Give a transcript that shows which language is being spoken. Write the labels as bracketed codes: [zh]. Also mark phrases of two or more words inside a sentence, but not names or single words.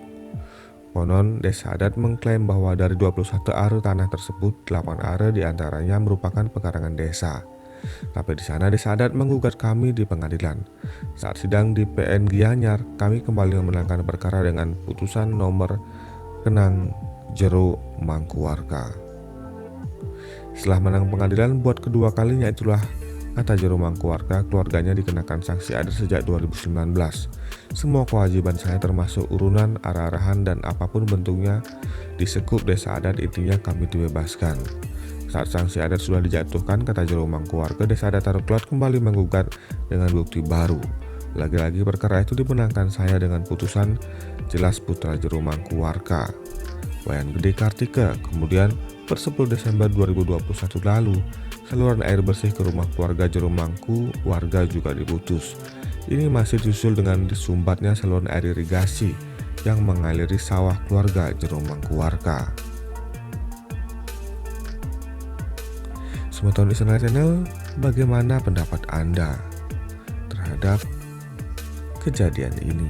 [id] Konon Desa Adat mengklaim bahwa dari 21 are tanah tersebut, 8 are diantaranya merupakan pekarangan desa. Tapi di sana Desa Adat menggugat kami di pengadilan. Saat sidang di PN Gianyar, kami kembali memenangkan perkara dengan putusan nomor kenang jero mangku warga. Setelah menang pengadilan buat kedua kalinya itulah, kata jero mangku warga, keluarganya dikenakan sanksi adat sejak 2019. Semua kewajiban saya termasuk urunan, arah-arahan dan apapun bentuknya di sekup Desa Adat, intinya kami dibebaskan. Saat sanksi adat sudah dijatuhkan, kata jero mangku warga, Desa Adat Tarukelot kembali menggugat dengan bukti baru. Lagi-lagi perkara itu dimenangkan saya dengan putusan, jelas putra jero mangku warga, Wayan Gede Kartika, kemudian Per 10 Desember 2021 lalu, saluran air bersih ke rumah keluarga Jeromangku warga juga diputus. Ini masih disusul dengan disumbatnya saluran air irigasi yang mengaliri sawah keluarga Jeromangku warga. Sobat Istana Channel, bagaimana pendapat Anda terhadap kejadian ini?